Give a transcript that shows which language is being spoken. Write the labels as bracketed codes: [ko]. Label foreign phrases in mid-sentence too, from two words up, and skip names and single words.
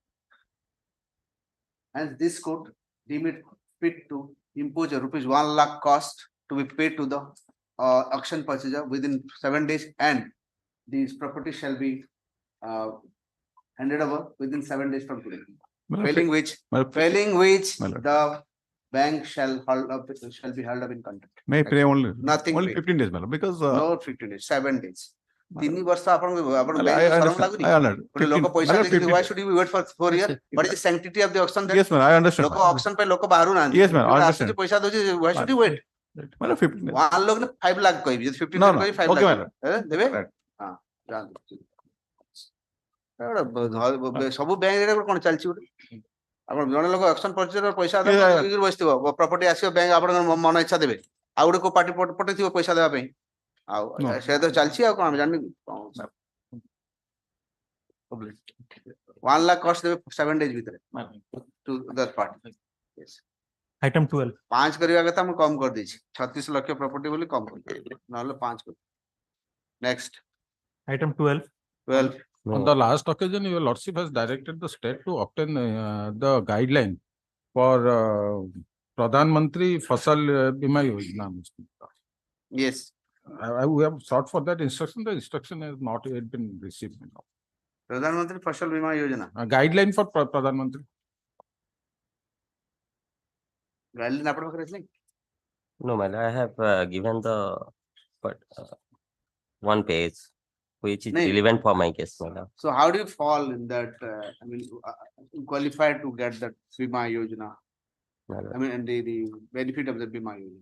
[en] And this court deem it fit to impose a rupees 1 lakh cost to be paid to the auction purchaser within 7 days, and this property shall be handed over within 7 days from today. Failing which the bank shall be held up in contempt. May pray only. Nothing. Only 15 days, my lord, because. No 15 days, 7 days. [or] 3 ବର୍ଷ ଆପଣଙ୍କୁ [en] I understand. I understand. [or] ଗୋଟେ ଲୋକ 15 ପଇସା [en] my lord, [or] ଦେଇକି 15 [en] why should you wait for 4 years? What is the sanctity of the auction then? Yes, man, I understand. [or] ଲୋକ auction ପାଇଁ ଲୋକ ବାହାରୁ ନାହାନ୍ତି. [en] Yes, ma'am, I understand. [or] ଆସୁଛି ପଇସା ଦଉଛି, [en] why should you wait? My lord, 15 days. [or] 1 lakh 5 lakh କହିବି, ଯଦି 15 [en] No, lakh no. [or] କହିବି 5 [en] Okay, lakh madam. [or] ଦେବେ? [en] Right. [or] ହଁ ଯାଆନ୍ତୁ। ସବୁ ବ୍ୟାଙ୍କରେ କଣ ଚାଲିଛି ଗୋଟେ? ଆପଣ ଜଣେ ଲୋକ [en] auction purchaser [or] ପଇସା ବସିଥିବ, ପ୍ରପର୍ଟି ଆସିବ, ବ୍ୟାଙ୍କ ଆପଣଙ୍କ ମନ ଇଚ୍ଛା ଦେବେ, ଆଉ ଗୋଟେ କୋଉ ପାର୍ଟି ପଠେଇଥିବ ପଇସା ଦେବା ପାଇଁ, ଆଉ ସେ ତ ଚାଲିଛି ଆଉ କଣ ଆମେ ଜାଣିନି। [en] 1 lakh cost ଦେବେ 7 days ଭିତରେ to that party. Yes. Item 12. [or] 5 କରିବା କଥା ମୁଁ କମ କରିଦେଇଛି, 36 ଲକ୍ଷ ପ୍ରପର୍ଟି ବୋଲି କମ କରିଦେଇଛି, ନହେଲେ 5 କରି। [en] Next. Item 12. 12. On the last occasion, your lordship has directed the state to obtain the guideline for Pradhan Mantri Fasal Bima Yojana. Yes. We have sought for that instruction. The instruction has not yet been received. Pradhan Mantri Fasal Bima Yojana. A guideline for Pradhan Mantri. [or] Guideline ଆପଣଙ୍କ ପାଖରେ ଅଛି? [en] No, man, I have given the one page which is relevant for my case. Madam. So how do you fall in that? I mean, qualified to get that Bima Yojana? I mean, and the benefit of the Bima Yojana.